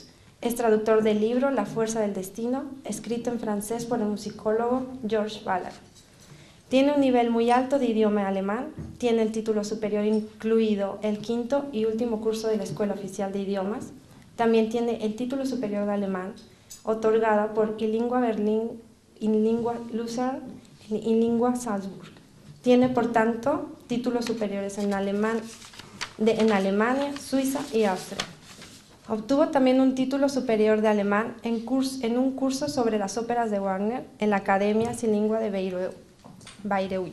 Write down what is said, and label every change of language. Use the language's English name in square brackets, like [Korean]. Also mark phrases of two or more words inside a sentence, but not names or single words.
[Spanish] Es traductor del libro La Fuerza del Destino, escrito en francés por el musicólogo Georges Ballard. Tiene un nivel muy alto de idioma alemán, tiene el título superior incluido el 5º y último curso de la Escuela Oficial de Idiomas. También tiene el título superior de alemán, otorgada por In Lingua Berlin, In Lingua Lucerne y In Lingua Salzburg. Tiene, por tanto, títulos superiores en Alemania, Suiza y Austria. Obtuvo también un título superior de alemán en un curso sobre las óperas de Wagner en la Academia sin Lingua de Bayreuth.